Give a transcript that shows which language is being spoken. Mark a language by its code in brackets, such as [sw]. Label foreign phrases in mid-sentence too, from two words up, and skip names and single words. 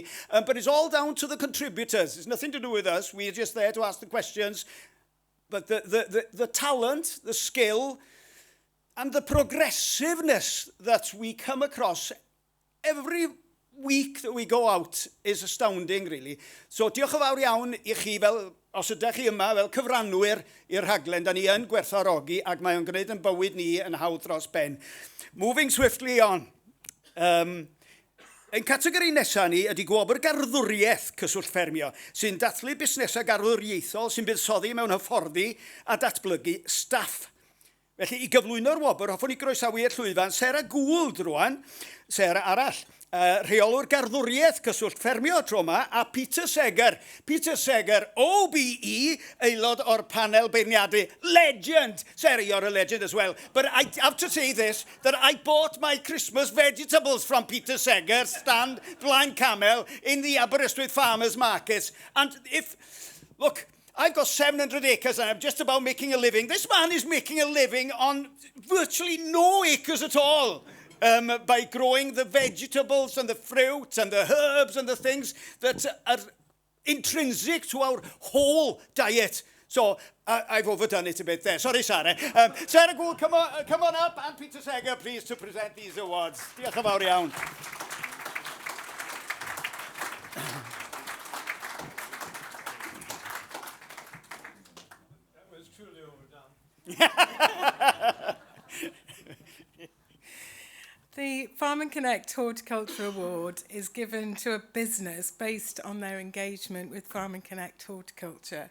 [en] But it's all down to the contributors. It's nothing to do with us. We're just there to ask the questions. But the talent, the skill, and the progressiveness that we come across every week that we go out is astounding, really. [cy] So diolch yn fawr iawn I chi fel, os ydych chi yma fel cyfrannwyr i'r rhaglen, da ni yn gwerthfawrogi ac mae o'n gwneud yn bywyd ni yn hawdd dros ben. [en] Moving swiftly on. [cy] Ein categori nesaf ni ydy gwobr garddwriaeth cyswllt ffermio, sy'n dathlu busnesau garddwriaethol sy'n buddsoddi mewn hyfforddi a datblygu staff. Felly, I gyflwyno'r wobr, hoffwn I groesawu i'r llwyfan Sarah Gould rwan, Sarah arall, rheolwr garddwriaeth cyswllt ffermio tro yma, a Peter Seger. Peter Seger, OBE, aelod o'r panel beirniadu. [en] Legend! Sarah, you're a legend as well. But I have to say this, that I bought my Christmas vegetables from Peter Seger, stand Blaen Camel, in the Aberystwyth Farmers Markets. And look, I've got 700 acres and I'm just about making a living. This man is making a living on virtually no acres at all. By growing the vegetables and the fruit and the herbs and the things that are intrinsic to our whole diet. So I've overdone it a bit there. Sorry, Sarah. Sarah Gould, come on up, and Peter Seger, please, to present these awards. [cy] Diolch yn fawr iawn. [en] That was truly overdone. The Farm and Connect Horticulture Award is given to a business based on their engagement with Farm and Connect Horticulture.